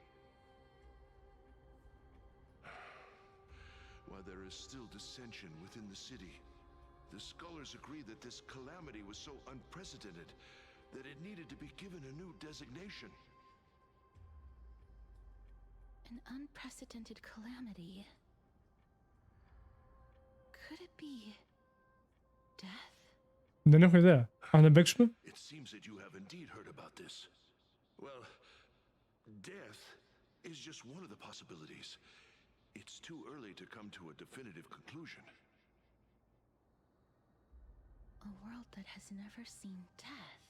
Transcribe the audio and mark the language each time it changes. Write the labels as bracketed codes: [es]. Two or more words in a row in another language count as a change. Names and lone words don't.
[en] While there is still dissension within the city, the scholars agree that this calamity was so unprecedented that it needed to be given a new designation. An unprecedented calamity. Could it be death? [el] Δεν έχω ιδέα. Αν δεν παίξουμε. [en] It seems that you have indeed heard about this. Well, death is just one of the possibilities. It's too early to come to a definitive conclusion. A world that has never seen death.